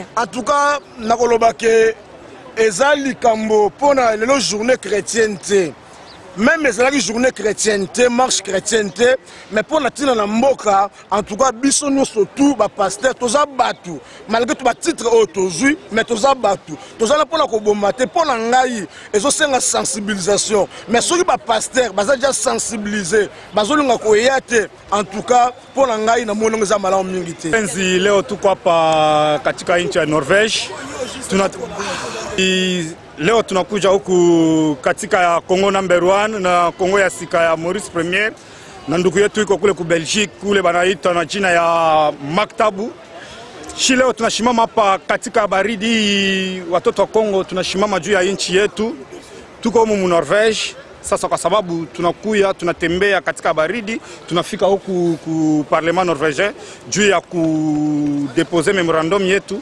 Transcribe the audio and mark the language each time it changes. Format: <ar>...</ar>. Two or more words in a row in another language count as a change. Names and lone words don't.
<fr>En tout cas</fr> <ln>nakoloba ke eza likambo mpona lelo</ln> <fr>journée chrétienne</fr> <ln>te même ezalaki</ln> <fr>journée chrétienne</fr> <ln>te</ln> <fr>marche chrétienne</fr> <ln>te mais mpona ntina na mboka</ln> <fr>en tout cas</fr> <ln>biso nyonso tu bapaster toza bato malgré to batitre oyo tozwi mais toza bato tozala mpona koboma te mpona ngai ezosenga sensibilisation mais soki bapaster baza deja sensibilize bazolinga koya te</ln> <fr>en tout cas</fr> <ln>mpona ngai na monongo eza malamu mingi te.</ln> <sw>Penzi leo tuko hapa katika nchi ya Norvège leo tunakuja huku katika Congo number 1 na Congo ya sika ya Maurice Premier na ndugu yetu iko kule ku Belgique kule banaita na jina ya Maktabu. Leo tunashimama hapa katika baridi watoto wa Congo tunashimama juu ya nchi yetu. Tuko humu Norvège sasa kwa sababu tunakuya tunatembea katika baridi tunafika huku ku</sw> <fr>parlement norvégien</fr> <sw>juu ya kudeposer memorandum yetu.</sw>